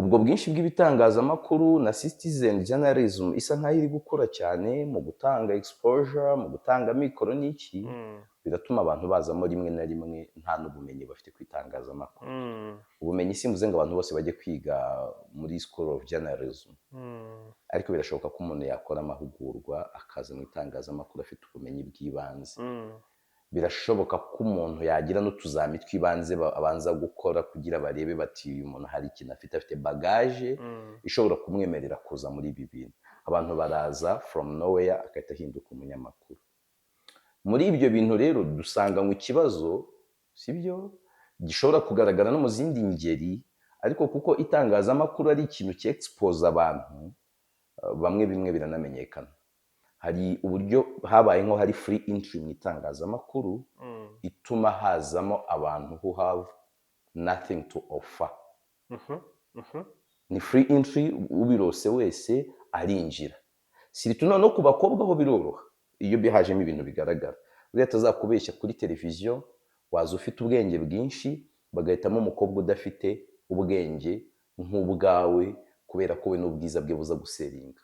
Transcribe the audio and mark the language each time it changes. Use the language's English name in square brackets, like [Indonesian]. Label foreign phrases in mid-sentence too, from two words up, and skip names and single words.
[Kinyarwanda] ubwo bwinshi bw'ibitangazamakuru na [English] citizen journalism [Kinyarwanda] isa nkaho iri gukura cyane mu gutanga exposure, mu gutanga mikoro n'iki, biratuma abantu bazamo rimwe na rimwe nta n'ubumenyi bafite ku itangazamakuru. Ubumenyi simvuze ngo abantu bose bajye kwiga muri [English] school of journalism, [Kinyarwanda] ariko birashoboka ko umuntu yakora amahugurwa akaza mu itangazamakuru afite ubumenyi bw'ibanze. Birashoboka ko umuntu yagira n'utuzami tw'ibanze abanza gukora kugira barebe bati uyu muntu hari ikintu afite bagage ishobora kumwemerera kuza muri ibi bintu. Abantu baraza [English] from nowhere [Kinyarwanda] akahita ahinduka umunyamakuru. Muri ibyo bintu rero dusanganywe ikibazo, sibyo, gishobora kugaragara no mu zindi ngeri, ariko kuko itangazamakuru ari ikintu cy'expose abantu, bamwe bimwe biranamenyekana. Hari uburyo habaye nko hari [English] free entry [Kinyarwanda] mu itangazamakuru ituma hazamo abantu [English] who have nothing to offer. Ni free entry, [Kinyarwanda] ubirose wese arinjira. Siritu no ku bakobwa ho biroroha iyo bihajemo ibintu bigaragara. Uriya atazakubeshya kuri televiziyo waza ufite ubwenge bwinshi bagahitamo umukobwa udafite ubwenge nk'ubwawe kubera ko we n'ubwiza bwe buza guseringa.